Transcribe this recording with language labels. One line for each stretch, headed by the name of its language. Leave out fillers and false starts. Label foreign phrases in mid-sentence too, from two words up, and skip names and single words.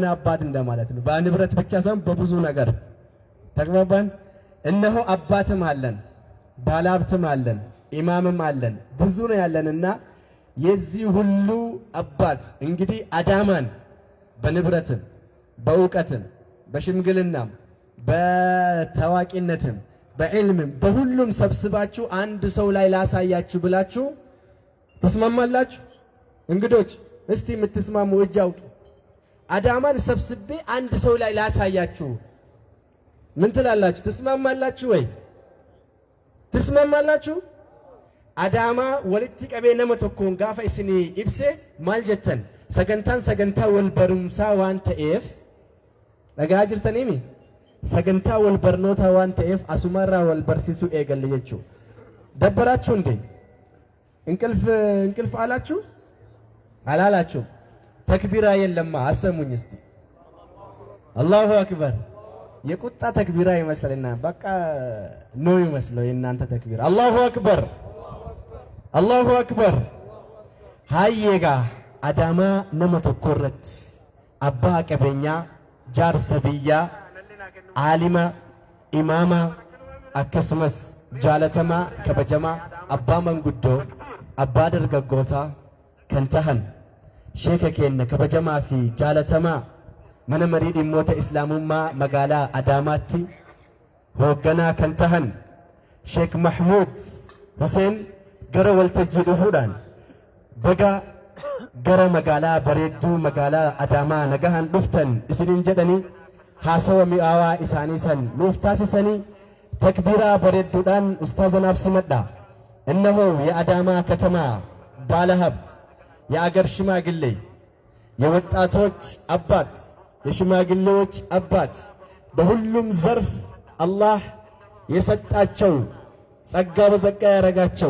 Amharic: አባት እንደማለት ነው። በንብረት ብቻ ሳይሆን በብዙ ነገር ተግባባን። እነሆ አባትም አለን፣ ባለሀብትም አለን፣ ኢማምም አለን፣ ብዙ ነው ያለንና የዚህ ሁሉ አባት እንግዲህ አዳማን በንብረትም በእውቀትም በሽምግልናም በታዋቂነትም በዕልምም በሁሉም ሰብስባችሁ አንድ ሰው ላይ ላሳያችሁ ብላችሁ ተስማማላችሁ? እንግዶች እስቲ የምትስማሙ እጅ አውጡ። አዳማን ሰብስቤ አንድ ሰው ላይ ላሳያችሁ ምን ትላላችሁ? ተስማማላችሁ ወይ? ተስማማላችሁ?
Oromo: Adaamaa walitti qabee nama tokkoon gaafa isinii ibse maal jettan? sagantaan sagantaa wal barumsaa waan ta'eef dhagaa jirtaniimi sagantaa wal barnoota waan ta'eef asumarraa wal barsiisuu eegalle jechuu dabbaraችሁ እንዴ?
Amharic: እንቅልፍ አላችሁ አላላችሁ? ተክቢራ የለማ አሰሙኝ እስቲ።
Arabic: الله أكبر
Amharic: የቁጣ ተክቢራ ይመስልና በቃ ነው ይመስለው የእናንተ ተክቢራ።
Arabic: الله أكبر الله أكبر።
Oromo: Hayyaga Adaamaa nama tokkorrat abbaa qabeenyaa jaarsa biyyaa aalima imaama akkasumas jaalatamaa kabajamaa abbaa manguddoo abbaa dargaggootaa kan tahan sheeka keenya kabajamaa fi jaalatamaa mana marii dhimmoota islaamummaa magaalaa Adaamaatti hoogganaa kan tahan Sheek Mahmud Hussein gara waltajjii dhufuudhaan baga gara magaalaa bareedduu magaalaa Adaamaa nagahan dhuftan isiniin jedhanii haasawa mi'aawaa isaanii san nuuf taasisanii takbiiraa bareedduudhaan ustaazanaaf simadha።
Amharic: እነሆ የአዳማ ከተማ ባለሀብት የአገር ሽማግሌ የወጣቶች አባት የሽማግሌዎች አባት በሁሉም ዘርፍ አላህ የሰጣቸው ጸጋ በጸጋ ያረጋቸው